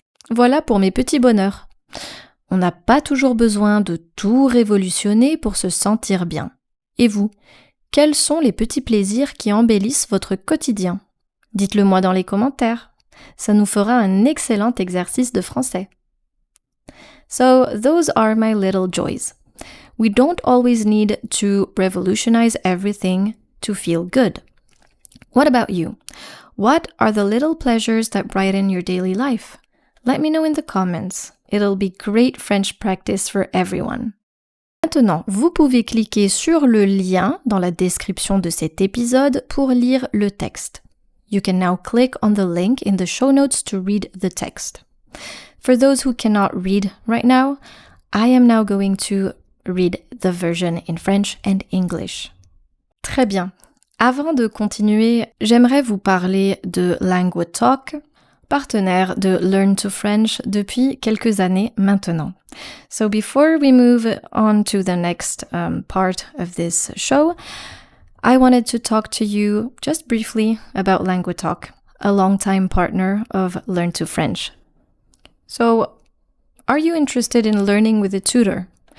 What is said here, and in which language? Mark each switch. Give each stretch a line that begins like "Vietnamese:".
French: Voilà pour mes petits bonheurs. On n'a pas toujours besoin de tout révolutionner pour se sentir bien. Et vous, quels sont les petits plaisirs qui embellissent votre quotidien? Dites-le moi dans les commentaires. Ça nous fera un excellent exercice de français.
English: So, those are my little joys. We don't always need to revolutionize everything to feel good. What about you? What are the little pleasures that brighten your daily life? Let me know in the comments. It'll be great French practice for everyone.
French: Maintenant, vous pouvez cliquer sur le lien dans la description de cet épisode pour lire le texte.
English: You can now click on the link in the show notes to read the text. For those who cannot read right now, I am now going to read the version in French and English.
French: Très bien. Avant de continuer, j'aimerais vous parler de LANGUATALK, partenaire de Learn to French depuis quelques années maintenant.
English: So before we move on to the next part of this show, I wanted to talk to you just briefly about LANGUATALK, a longtime partner of Learn to French. So, are you interested in learning with a tutor?